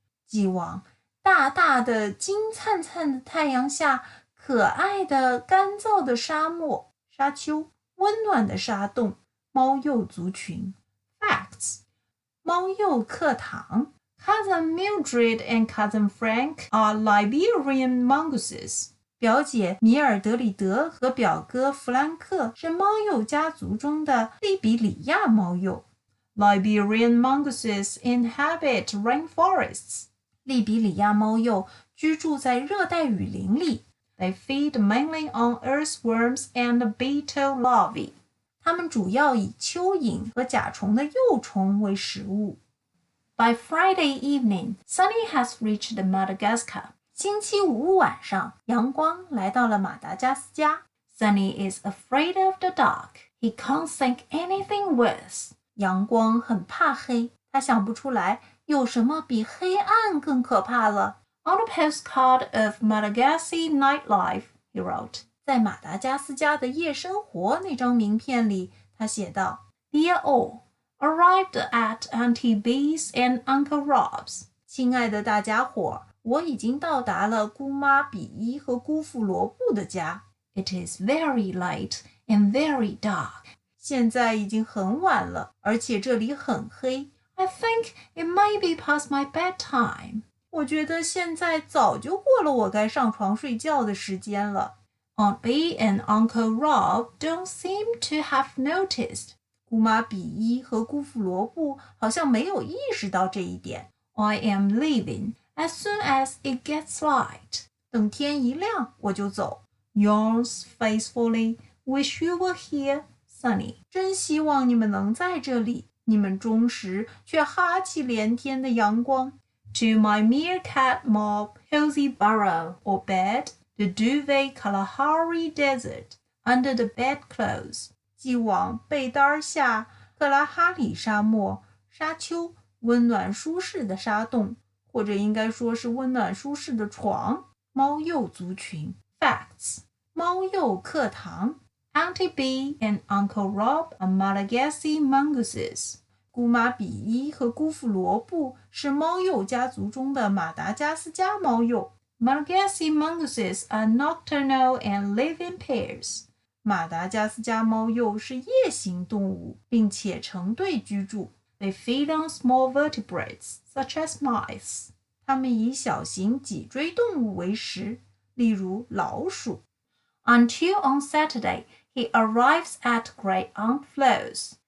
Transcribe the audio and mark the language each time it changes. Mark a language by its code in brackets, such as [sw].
[zh] 寄往大大的金灿灿的太阳下，可爱的干燥的沙漠、沙丘，温暖的沙洞，猫鼬族群。 [en] Facts. [zh] 猫鼬课堂。 [en] Cousin Mildred and Cousin Frank are Liberian mongooses. [zh] 表姐米尔德里德和表哥弗兰克是猫鼬家族中的利比里亚猫鼬。 [en] Liberian mongooses inhabit rainforests. [zh] 利比里亚猫鼬居住在热带雨林里。 [en] They feed mainly on earthworms and beetle larvae. [zh] 它们主要以蚯蚓和甲虫的幼虫为食物。 [en] By Friday evening, Sunny has reached Madagascar. [zh] 星期五晚上，阳光来到了马达加斯加。 [en] Sunny is afraid of the dark. He can't think anything worse. [zh] 阳光很怕黑，他想不出来有什么比黑暗更可怕了。 [en] On a postcard of Madagascar nightlife, he wrote. [zh] 在马达加斯加的夜生活那张名片里，他写道 [en] Dear all, arrived at Auntie Bee's and Uncle Rob's. [zh] 亲爱的大家伙，我已经到达了姑妈比伊和姑父罗布的家。 [en] It is very late and very dark. [zh] 现在已经很晚了，而且这里很黑。 [en] I think it may be past my bedtime. [zh] 我觉得现在早就过了我该上床睡觉的时间了。 [en] Aunt Bee and Uncle Rob don't seem to have noticed. [zh] 姑妈比伊和姑父罗布好像没有意识到这一点。 [en] I am leaving as soon as it gets light. [zh] 等天一亮我就走。 [en] Yours faithfully, wish you were here, Sunny. [zh] 真希望你们能在这里，你们忠实却哈气连天的阳光。 [en] To my Meerkat Mob, cozy burrow or bed, the duvet Kalahari Desert, under the bedclothes. [zh] 寄往被单下克拉哈里沙漠、沙丘，温暖舒适的沙洞，或者应该说是温暖舒适的床。猫鼬族群。 [en] Facts. [zh] 猫鼬课堂。 [en] Auntie Bee and Uncle Rob are Madagascar mongooses. [zh] 姑妈比伊和姑父罗布是猫鼬家族中的马达加斯加猫鼬。 [en] Malagasy mongooses are nocturnal and live in pairs. [zh] 马达加斯加猫鼬是夜行动物，并且成对居住。 [en] They feed on small vertebrates, such as mice. [zh] 它们以小型脊椎动物为食，例如老鼠。 [en] Until on Saturday, he arrives at Great Aunt Flo's.